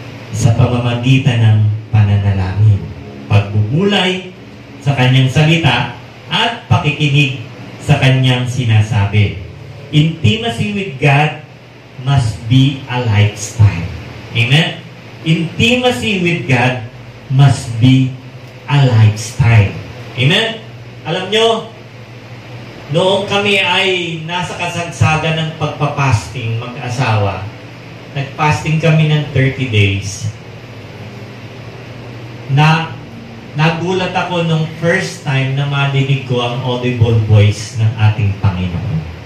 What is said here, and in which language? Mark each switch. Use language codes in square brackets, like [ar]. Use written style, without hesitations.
[tl] Sa pamamagitan ng pananalangin, pagbubulay sa Kanyang salita at pakikinig sa Kanyang sinasabi. [en] Intimacy with God must be a lifestyle. Amen? Intimacy with God must be a lifestyle. Amen? [tl] Alam nyo, noong kami ay nasa kasagsagan ng pagpapasting mag-asawa, nagpasting kami ng 30 days. Nagulat ako nung first time na madinig ko ang audible voice ng ating Panginoon.